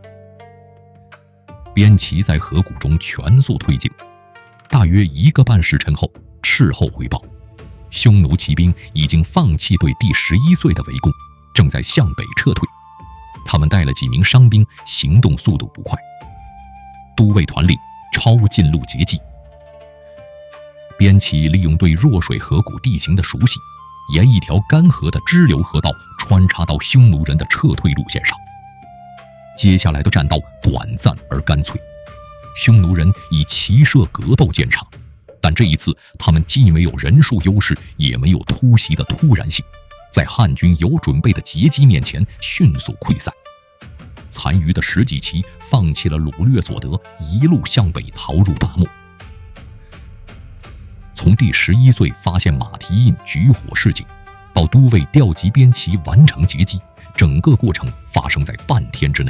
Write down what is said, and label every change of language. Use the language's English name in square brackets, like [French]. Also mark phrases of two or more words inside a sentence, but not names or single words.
[Chinese] 邊騎在河谷中全速推進，大約1個半時辰後，斥候回報，匈奴騎兵已經放棄對第11歲的圍攻，正在向北撤退。他們帶了幾名傷兵，行動速度不快。都尉團令抄近路截擊。邊騎利用对弱水河谷地形的熟悉，沿一条干涸的支流河道穿插到匈奴人的撤退路線上。接下来的戰斗短暫而乾脆，匈奴人以骑射格鬥见长，但这一次他们既没有人数优勢，也没有突襲的突然性，在漢軍有準備的截擊面前迅速潰散。殘餘的10幾騎放棄了擄掠所得，一路向北逃入大漠。從第11歲發現馬蹄印舉火示警，到都尉調集邊騎完成截擊，整個過程發生在半天之內。